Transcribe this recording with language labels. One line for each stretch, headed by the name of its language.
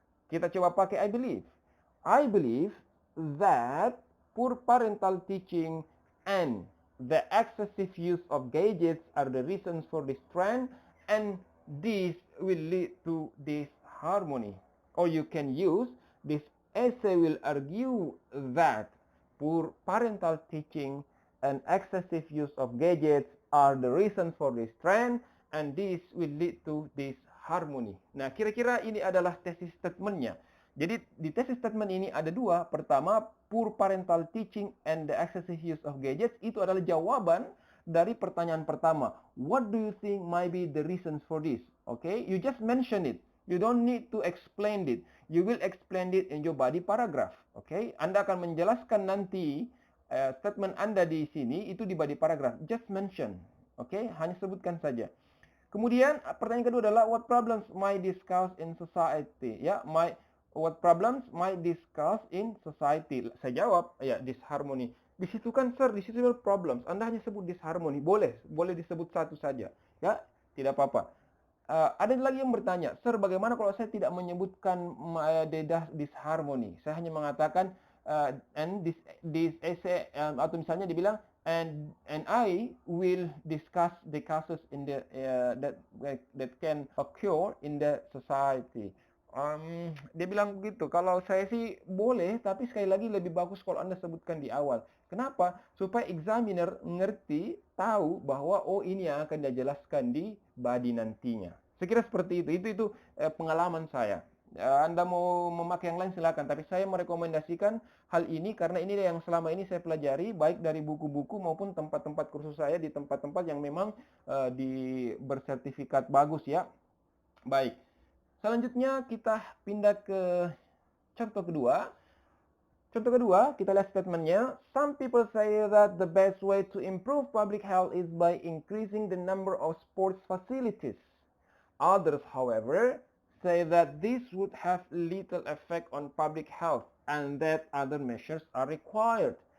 Indonesian: Kita coba pakai
English: I believe. I believe that poor parental teaching and the excessive use of gadgets are the reasons for this trend, and this will lead to disharmony. Or you can use this essay will argue that poor parental teaching and excessive use of gadgets are the reasons for this trend, and this will lead to disharmony.
Indonesian: Nah, kira-kira ini adalah tesis statementnya. Jadi di tesis statement ini ada dua. Pertama,
English: poor parental teaching and the excessive use of gadgets
Indonesian: itu adalah jawaban dari pertanyaan pertama.
English: What do you think might be the reasons for this? Okay, you just mention it. You don't need to explain it. You will explain it in your body paragraph.
Indonesian: Okay, Anda akan menjelaskan nanti statement Anda di sini itu di body paragraph.
English: Just mention.
Indonesian: Okay, hanya sebutkan saja. Kemudian pertanyaan kedua adalah
English: what problems might discuss in society? Ya, what problems might discuss in society?
Indonesian: Saya jawab, ya, disharmony. Di situ kan, sir, di situ ada problems. Anda hanya sebut disharmony. Boleh disebut satu saja. Ya, tidak apa-apa. Ada lagi yang bertanya, sir, bagaimana kalau saya tidak menyebutkan disharmony? Saya hanya mengatakan
English: and this essay,
Indonesian: atau misalnya dibilang
English: and I will discuss the cases in the that can occur in the society.
Indonesian: Dia bilang begitu. Kalau saya sih boleh, tapi sekali lagi lebih bagus kalau Anda sebutkan di awal. Kenapa? Supaya examiner ngerti, tahu bahwa oh ini yang akan dijelaskan di body nantinya. Saya kira seperti itu. Itu pengalaman saya. Anda mau memakai yang lain silakan, tapi saya merekomendasikan hal ini karena ini yang selama ini saya pelajari baik dari buku-buku maupun tempat-tempat kursus saya di tempat-tempat yang memang bersertifikat bagus, ya. Baik. Selanjutnya kita pindah ke contoh kedua. Contoh kedua, kita lihat statementnya.
English: Some people say that the best way to improve public health is by increasing the number of sports facilities. Others, however, say that this would have little effect on public health and that other measures are required.